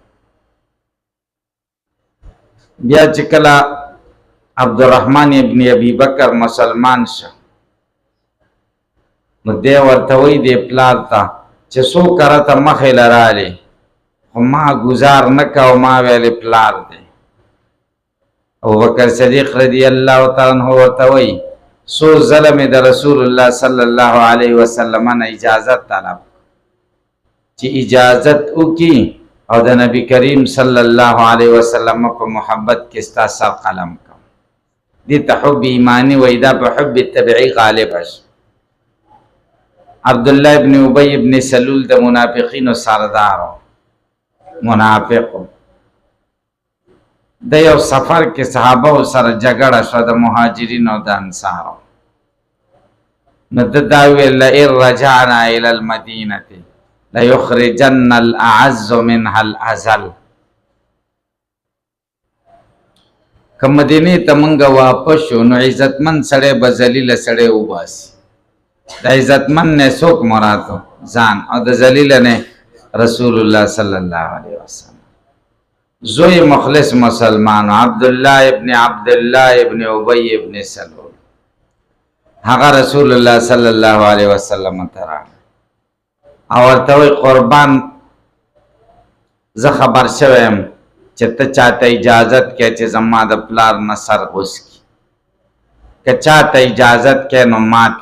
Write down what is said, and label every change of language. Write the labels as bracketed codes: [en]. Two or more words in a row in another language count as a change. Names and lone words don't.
[ps] بیا چې کله عبدالرحمن ابن ابي بکر مسلمان شو نو دی ورته وی دی پلار ته چې څو کرته مخې له رالی خو ما گزار نکا و ما ویلی پلار دی. ابو بکر صدیق [ar] رضی اللہ تعالی عنہ [ps] ورتوی سو ظلم د رسول اللہ [ar] صلی اللہ علیہ وسلم [ps] نه اجازت طلب چې اجازت وکي او د نبی کریم [ar] صلی اللہ علیہ وسلم [ps] په محبت کې ستا سر قلم کوم. دې ته حب ایمانی وای، دا په حب طبیعي غالب شي. عبداللہ ابن ابی ابن سلول د منافقینو سردارو منافقو د یو سفر کې صحابه سره جګړه شوه د مهاجرینو او د انصارو. نو د دا ویل [ar] لئن رجعنا الى المدینه لیخرجن الاعز منها الاذل. [ps] که مدینې ته موږ واپس شو نو عزتمن سړی به ذلیله سړی وباسي. د عزتمن نه څوک مراد ځان او د ذلیله نه رسول الله [ar] صلی الله علیه وسلم. [ps] زوی مخلص مسلمان عبداللہ ابن ابی ابن سلول هغه رسول الله [ar] صلی الله علیه وسلم [ps] ترا او ورته قربان زه خبر شویم چې ته چاته اجازت کې چې زما د پلار نه سر غوس کی که چاته اجازت کې نو ماته